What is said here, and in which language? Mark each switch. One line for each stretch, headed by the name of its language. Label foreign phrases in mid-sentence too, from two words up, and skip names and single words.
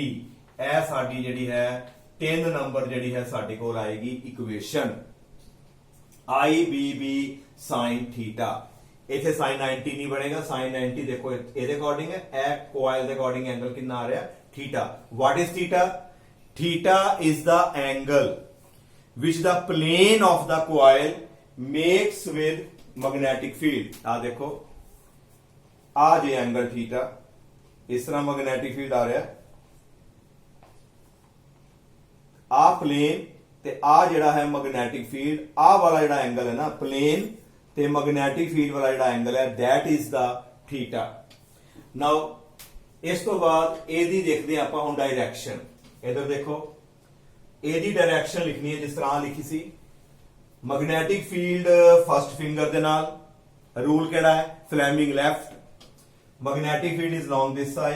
Punjabi: ਇਹ ਸਾਡੀ ਜਿਹੜੀ ਹੈ 3 ਨੰਬਰ ਜਿਹੜੀ ਹੈ ਸਾਡੇ ਕੋਲ ਆਏਗੀ ਇਕੁਏਸ਼ਨ IBB sin ਥੀਟਾ। ਇੱਥੇ sin 90 ਨਹੀਂ ਬਣੇਗਾ, sin 90 ਦੇਖੋ ਇਹਦੇ ਅਕੋਰਡਿੰਗ ਹੈ, ਇਹ ਕੋਇਲ ਦੇ ਅਕੋਰਡਿੰਗ ਐਂਗਲ ਕਿੰਨਾ ਆ ਰਿਹਾ ਥੀਟਾ।
English: What is theta? Theta is the angle which the plane of the coil makes with magnetic field।
Punjabi: ਆ ਦੇਖੋ ਆ ਜੇ ਐਂਗਲ ਥੀਟਾ, ਇਸ ਤਰ੍ਹਾਂ
English: magnetic field
Punjabi: ਆ ਰਿਹਾ, ਆ ਪਲੇਨ ਤੇ ਆ ਜਿਹੜਾ ਹੈ
English: magnetic field,
Punjabi: ਆ ਵਾਲਾ ਜਿਹੜਾ ਐਂਗਲ ਹੈ ਨਾ ਪਲੇਨ ਤੇ
English: magnetic field
Punjabi: ਵਾਲਾ ਜਿਹੜਾ ਐਂਗਲ ਹੈ
English: that is the theta।
Punjabi: ਨਾਓ ਇਸ ਤੋਂ ਬਾਅਦ ਇਹਦੀ ਦੇਖਦੇ ਆਪਾਂ ਹੁਣ ਡਾਇਰੈਕਸ਼ਨ। ਇਧਰ ਦੇਖੋ ਇਹਦੀ ਡਾਇਰੈਕਸ਼ਨ ਲਿਖਣੀ ਹੈ ਜਿਸ ਤਰ੍ਹਾਂ ਲਿਖੀ ਸੀ,
English: magnetic field first finger
Punjabi: ਦੇ ਨਾਲ, ਰੂਲ ਕਿਹੜਾ ਹੈ
English: Fleming left, magnetic field is along this side.